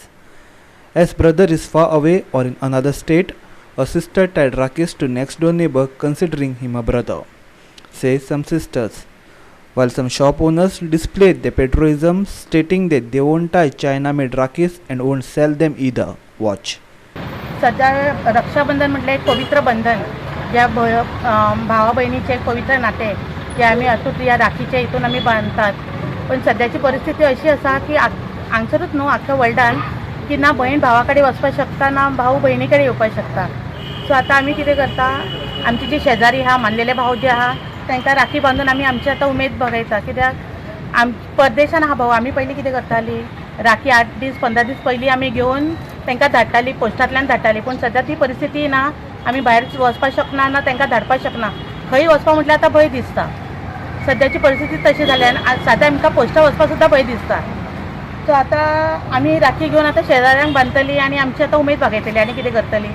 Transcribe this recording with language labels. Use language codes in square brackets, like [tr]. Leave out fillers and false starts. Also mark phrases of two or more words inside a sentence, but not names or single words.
[en] As brother is far away or in another state, a sister tied Rakis to next door neighbor considering him a brother, say some sisters, while some shop owners displayed their patriotism, stating that they won't tie China-made Rakis and won't sell them either. Watch. [kok] सध्या रक्षाबंधन म्हटलं एक पवित्र बंधन ज्या भावा बहिणीचे एक पवित्र नाते जे आम्ही अतूट या राखीच्या इथून आम्ही बांधतात पण सध्याची परिस्थिती अशी असा की हांगसरूच न्हू आख्या वर्ल्डान की ना बहीण भावाकडे वचपाक शकता ना भाऊ बहिणीकडे येवपाक शकता सो आता आम्ही कितें करता आमचे जे शेजारी आहा मानलेले भाव जे आहा तांकां राखी बांधून आमी आमची आतां उमेद बघयता कित्याक परदेशान आहा भाऊ आमी पयलीं कितें करतालीं राखी 8 दीस 15 दीस पयलीं आमी घेवन तांकां धाडटालीं पोस्टांतल्यान धाडटालीं पूण सद्या ती परिस्थिती ना आमी भायर वचपाक शकना ना तांकां धाडपाक शकना खंय वचपाक म्हटल्यार आतां भंय दिसता सद्याची परिस्थिती तशी जाल्या आनी साद्या आमकां पोस्टा वचपाक सुद्दां भंय दिसता सो आतां आमी राखी घेवन आतां शेजाऱ्यांक बांदतलीं आनी आमची आतां उमेद भागयतलीं आनी कितें करतलीं